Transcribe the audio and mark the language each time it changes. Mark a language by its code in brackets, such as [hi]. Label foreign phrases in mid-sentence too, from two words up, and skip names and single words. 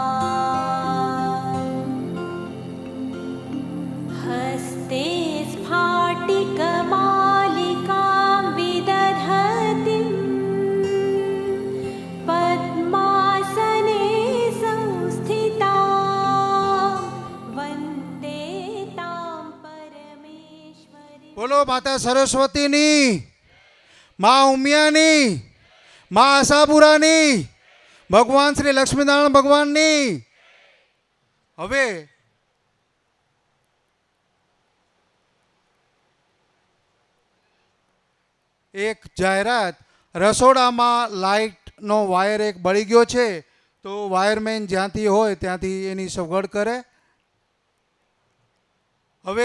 [sa] हस्ते स्फाटिकमालिकां विदधतीं पद्मासने संस्थितां वन्दे तां परमेश्वरी. [gu] બોલો માતા સરસ્વતીની, મા ઉમિયાની, મા આશાપુરાની, ભગવાન શ્રી લક્ષ્મીનારાયણ ભગવાનની. હવે એક જાહેરાત, રસોડામાં લાઇટનો વાયર એક બળી ગયો છે તો વાયરમેન જ્યાંથી હોય ત્યાંથી એની સગવડ કરે.